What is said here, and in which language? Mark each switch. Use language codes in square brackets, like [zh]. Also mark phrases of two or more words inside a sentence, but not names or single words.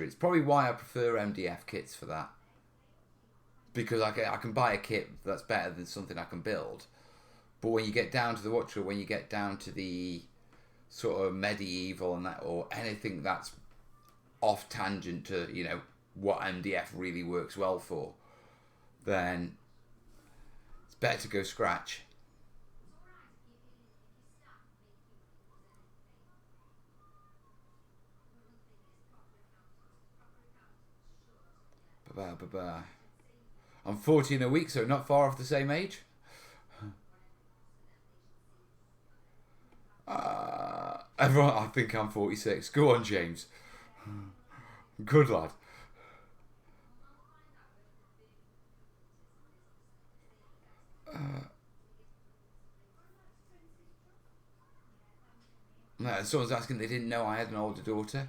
[en] It's probably why I prefer MDF kits for that. Because I can buy a kit that's better than something I can build. But when you get down to when you get down to the sort of medieval and that, or anything that's off tangent to, you know, what MDF really works well for, then it's better to go scratch. Ba-ba-ba-ba. I'm 40 in a week, so not far off the same age. Everyone, I think I'm 46. Go on, James. Good lad. No, someone's asking, they didn't know I had an older daughter.